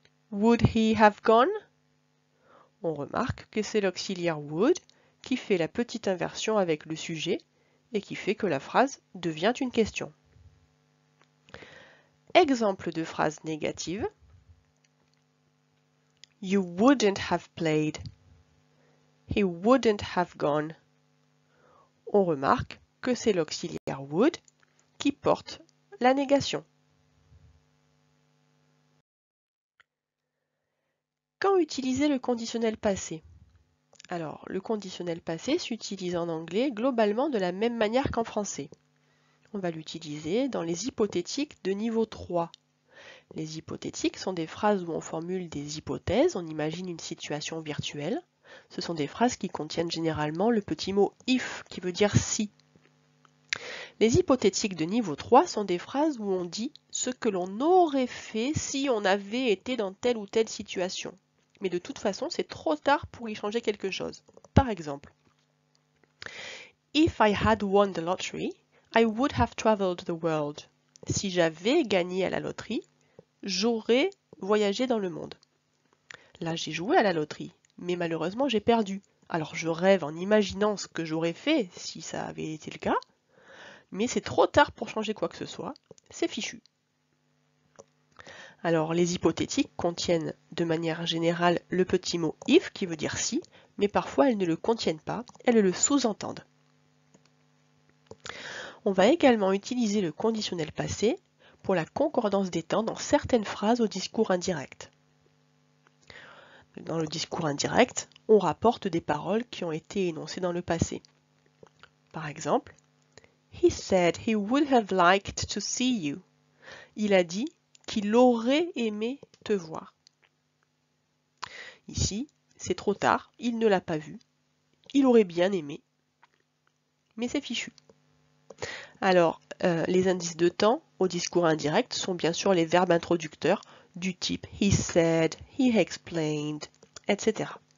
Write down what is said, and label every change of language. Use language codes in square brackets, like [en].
[en] Would he have gone? [fr] On remarque que c'est l'auxiliaire would qui fait la petite inversion avec le sujet et qui fait que la phrase devient une question. Exemple de phrase négative. [en] You wouldn't have played. He wouldn't have gone. [fr] On remarque que c'est l'auxiliaire would qui porte la négation. Quand utiliser le conditionnel passé? Alors, le conditionnel passé s'utilise en anglais globalement de la même manière qu'en français. On va l'utiliser dans les hypothétiques de niveau 3. Les hypothétiques sont des phrases où on formule des hypothèses, on imagine une situation virtuelle. Ce sont des phrases qui contiennent généralement le petit mot if, qui veut dire si. Les hypothétiques de niveau 3 sont des phrases où on dit ce que l'on aurait fait si on avait été dans telle ou telle situation. Mais de toute façon, c'est trop tard pour y changer quelque chose. Par exemple, [en] If I had won the lottery, I would have traveled the world. [fr] Si j'avais gagné à la loterie, j'aurais voyagé dans le monde. Là, j'ai joué à la loterie, mais malheureusement, j'ai perdu. Alors je rêve en imaginant ce que j'aurais fait si ça avait été le cas, mais c'est trop tard pour changer quoi que ce soit, c'est fichu. Alors les hypothétiques contiennent de manière générale le petit mot if qui veut dire si, mais parfois elles ne le contiennent pas, elles le sous-entendent. On va également utiliser le conditionnel passé pour la concordance des temps dans certaines phrases au discours indirect. Dans le discours indirect, on rapporte des paroles qui ont été énoncées dans le passé. Par exemple, [en] He said he would have liked to see you. [fr] Il a dit qu'il aurait aimé te voir. Ici, c'est trop tard, il ne l'a pas vu. Il aurait bien aimé, mais c'est fichu. Alors, les indices de temps au discours indirect sont bien sûr les verbes introducteurs du type [en] he said, he explained, [fr] etc.